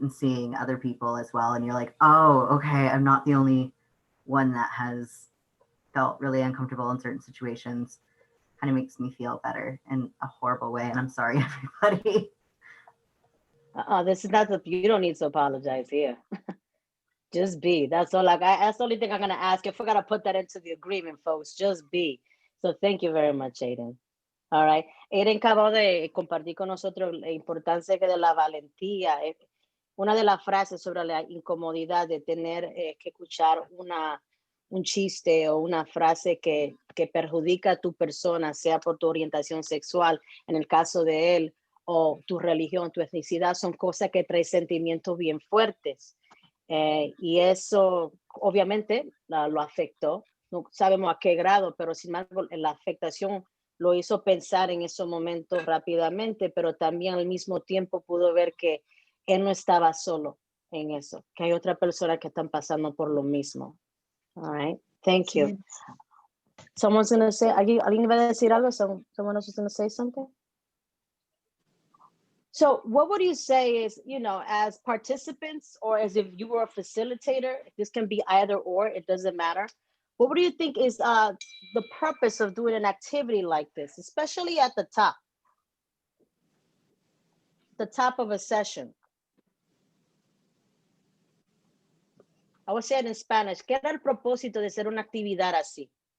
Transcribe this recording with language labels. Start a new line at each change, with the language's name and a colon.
English: And seeing other people as well, and you're like, oh, okay, I'm not the only one that has felt really uncomfortable in certain situations. Kind of makes me feel better in a horrible way, and I'm sorry, everybody. This is not you don't need to apologize here. Just be. That's all. That's the only thing I'm gonna ask. I forgot to put that into the agreement, folks. Just be. So thank you very much, Aiden. All right.
Spanish: Aiden acabó de compartir con nosotros la importancia de la valentía. Una de las frases sobre la incomodidad de tener que escuchar un chiste o una frase que perjudica a tu persona, sea por tu orientación sexual, en el caso de él, o tu religión, tu etnicidad, son cosas que traen sentimientos bien fuertes. Y eso obviamente lo afectó. No sabemos a qué grado, pero sin embargo la afectación lo hizo pensar en esos momentos rápidamente, pero también al mismo tiempo pudo ver que él no estaba solo en eso, que hay otras personas que están pasando por lo mismo.
English: All right, thank you. Someone's going to say,
Spanish: ¿alguien va a decir algo?
English: Someone else is going to say something? So what would you say is, as participants or as if you were a facilitator, this can be either or, it doesn't matter. What do you think is the purpose of doing an activity like this, especially at the top of a session? I would say it in Spanish.
Spanish: ¿Qué era el propósito de hacer una actividad así?